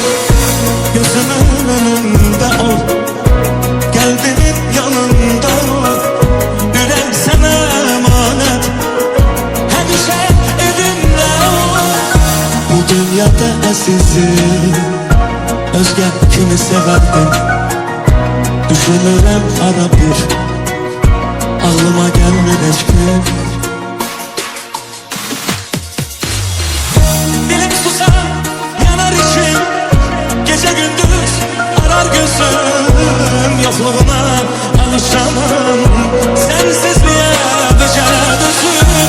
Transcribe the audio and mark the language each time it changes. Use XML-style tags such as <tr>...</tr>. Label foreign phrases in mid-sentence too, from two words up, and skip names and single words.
<az>Gözümün önündə ol, qəlbimin yanında ol, ürək sənə əmanət, həmişə evimdə ol. Bu dünyada əzizim, özgə kimi sevərdim. Düşünürəm ara bir, ağlıma gəlmir heç gün.</az> <tr>Dilim susar, yanar içim, gece gündüz arar gözüm. Yokluğuna alışamam sensizliğe becə dözüm.</tr>